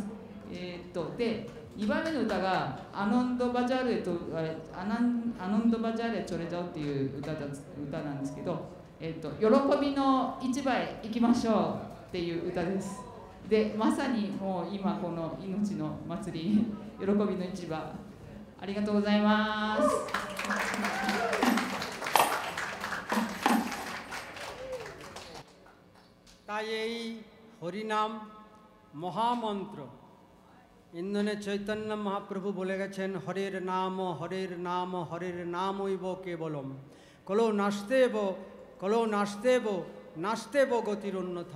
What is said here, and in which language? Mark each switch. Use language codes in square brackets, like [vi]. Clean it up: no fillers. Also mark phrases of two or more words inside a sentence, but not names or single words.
[ja] で2番目の歌が [bn] আনন্দ বাজারে [ja] と [bn] আনন্দ বাজারে চলে যাও [ja] っていう歌なんですけど、喜びの市場へ行きましょうっていう歌です。でまさにもう今この命の祭り喜びの市場、ありがとうございます。 [bn] তাই এই হরিনাম মহামন্ত্র ইন্ধনে চৈতন্য মহাপ্রভু বলে গেছেন, [sa] হরের নাম হরের নাম হরের নামৈব কেবলম, কলো নাস্তেব গতির অন্যথা।